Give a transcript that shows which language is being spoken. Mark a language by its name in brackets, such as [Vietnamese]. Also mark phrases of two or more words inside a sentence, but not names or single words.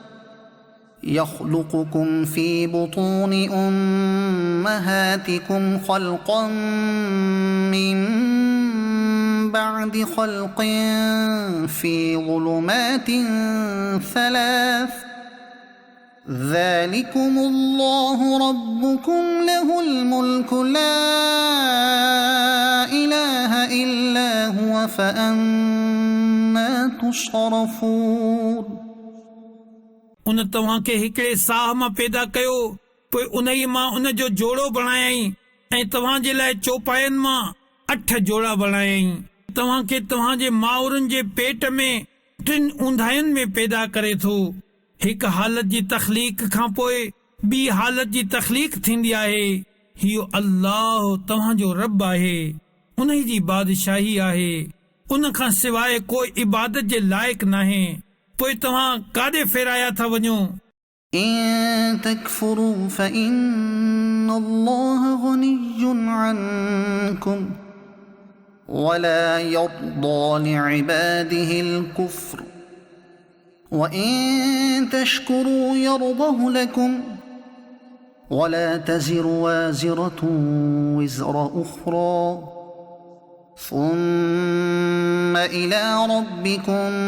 [Arabic] يخلقكم في بطون أمهاتكم خلقا من بعد خلق في ظلمات 3 ذلكم الله ربكم له الملك لا إله إلا هو فأنا تصرفون [Sindhi] उन तव्हां खे हिकिड़े साह मां पैदा कयो, पोइ उन ई मां उन जो जोड़ो बणायई ऐं तव्हां जे लाइ चौपायनि मां 8 जोड़ा बणायई। तव्हां खे तव्हां जे माउरनि जे पेट में 3 ऊंधाइनि में पैदा करे थो। हिकु हालत जी तख़लीक़ खां पोइ ॿी हालत जी तख़लीक़ थींदी आहे। हियो अल्लाह तव्हां जो रब आहे, उन जी बादशाही आहे, उन खां सवाइ कोई इबादत जे लाइक़ नाहे। पोइ तव्हां काॾे फेराया था वञो? [Arabic] إن تكفروا فإن الله غني عنكم ولا يرضى لعباده الكفر وإن تشكروا يرضه لكم ولا تزر وازرة وزر أخرى ثم إلى ربكم